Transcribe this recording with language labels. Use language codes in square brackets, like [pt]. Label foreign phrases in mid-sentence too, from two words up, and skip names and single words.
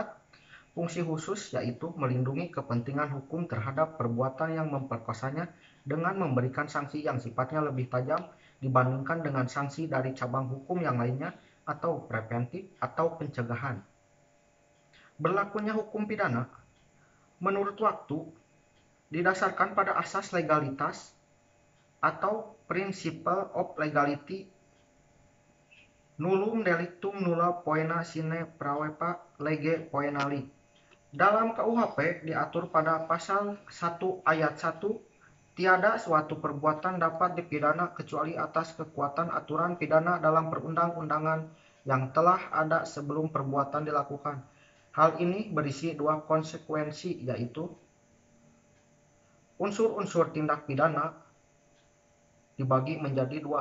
[id] Fungsi khusus yaitu melindungi kepentingan hukum terhadap perbuatan yang memperkosanya dengan memberikan sanksi yang sifatnya lebih tajam dibandingkan dengan sanksi dari cabang hukum yang lainnya atau preventif atau pencegahan. Berlakunya hukum pidana menurut waktu didasarkan pada asas legalitas atau [en] principle of legality [la] nullum delictum nulla poena sine praepa lege poenali. [id] Dalam KUHP diatur pada pasal 1 ayat 1, tiada suatu perbuatan dapat dipidana kecuali atas kekuatan aturan pidana dalam perundang-undangan yang telah ada sebelum perbuatan dilakukan. Hal ini berisi dua konsekuensi, yaitu unsur-unsur tindak pidana dibagi menjadi dua.